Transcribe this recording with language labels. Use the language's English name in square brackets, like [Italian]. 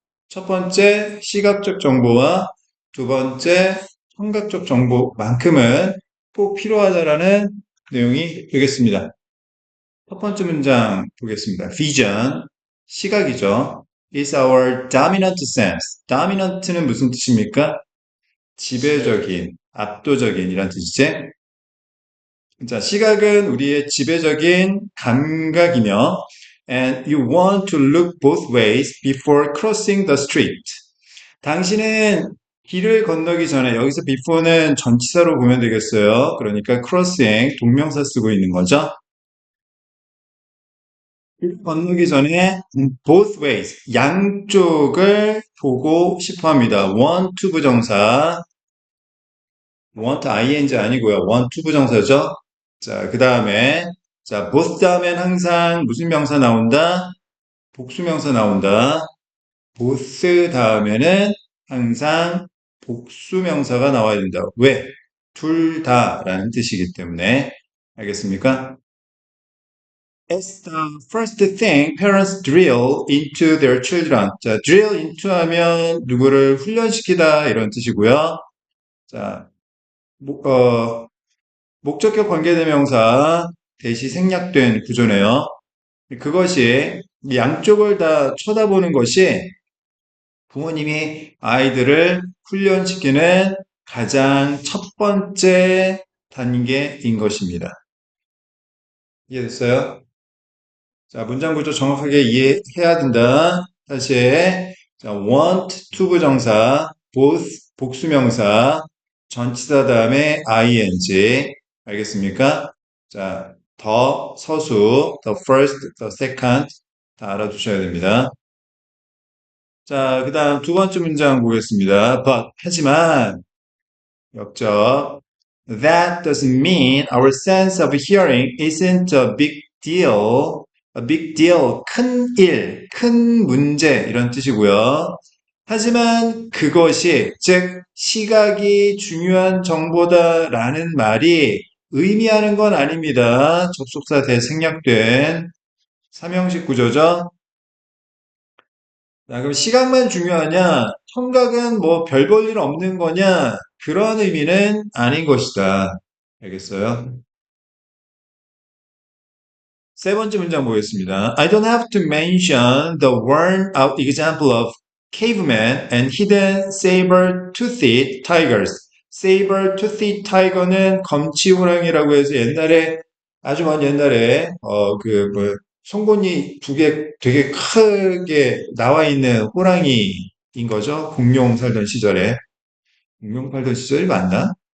[Korean] 첫 번째, 시각적 정보와 두 번째, 청각적 정보만큼은 꼭 필요하다라는 내용이 되겠습니다. 첫 번째 문장 보겠습니다. Vision, 시각이죠. [English] is our dominant sense. dominant는 [Korean] 무슨 뜻입니까? 지배적인, 압도적인 이란 뜻이지. 자, 시각은 우리의 지배적인 감각이며 [English] and you want to look both ways before crossing the street. [Korean] 당신은 길을 건너기 전에 여기서 before는 전치사로 보면 되겠어요. 그러니까 crossing 동명사 쓰고 있는 거죠. 길 건너기 전에 both ways 양쪽을 보고 싶어 합니다. want to 부정사 want ing 아니고요. want to 부정사죠. 자, 그 다음에 자 both 다음엔 항상 무슨 명사 나온다? 복수명사 나온다. both 다음에는 항상 복수명사가 나와야 된다. 왜? 둘 다라는 뜻이기 때문에 알겠습니까? [English] It's the first thing parents drill into their children. [Korean] 자, drill into 하면 누구를 훈련시키다 이런 뜻이고요. 자, 목적격 관계대명사 대시 생략된 구조네요. 그것이 양쪽을 다 쳐다보는 것이 부모님이 아이들을 훈련시키는 가장 첫 번째 단계인 것입니다. 이해됐어요? 자, 문장 구조 정확하게 이해해야 된다. 다시 자, want, to 부정사, both 복수명사, 전치사 다음에 ing. 알겠습니까? 자, the 서수, the first, the second 다 알아두셔야 됩니다. 자, 그 다음 두 번째 문장 보겠습니다. But, 하지만, 역적. [English] That doesn't mean our sense of hearing isn't a big deal. A big deal, [Korean] 큰 일, 큰 문제, 이런 뜻이고요. 하지만 그것이, 즉, 시각이 중요한 정보다라는 말이 의미하는 건 아닙니다. 접속사 대생략된 삼형식 구조죠. 자, 그럼 시각만 중요하냐? 청각은 뭐 별 볼 일 없는 거냐? 그런 의미는 아닌 것이다. 알겠어요? 세 번째 문장 보겠습니다. [English] I don't have to mention the worn-out example of cavemen and hidden saber-toothed tigers. [Korean] saber-toothed tiger는 검치호랑이라고 해서 옛날에 아주 먼 옛날에 송곳니 두 개 되게 크게 나와 있는 호랑이인 거죠. 공룡 살던 시절에. 공룡 살던 시절이 맞나?